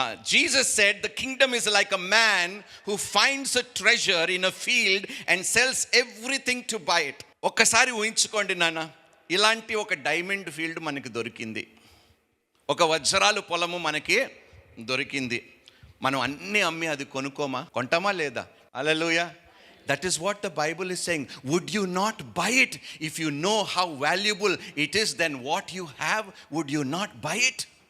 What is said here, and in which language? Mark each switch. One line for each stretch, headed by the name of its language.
English: Jesus said the kingdom is like a man who finds a treasure in a field and sells everything to buy it.
Telugu: ఒక్కసారి ఊహించుకోండి నాన్న, ఇలాంటి ఒక diamond field మనకి దొరికింది, ఒక వజ్రాలు పొలము మనకి దొరికింది. మనం అన్నీ అమ్మి అది కొనుక్కోమా? కొంటామా లేదా? హల్లెలూయా.
English: That is what the Bible is saying. Would you not buy it? If you know how valuable it is, then what you have, would you not buy it?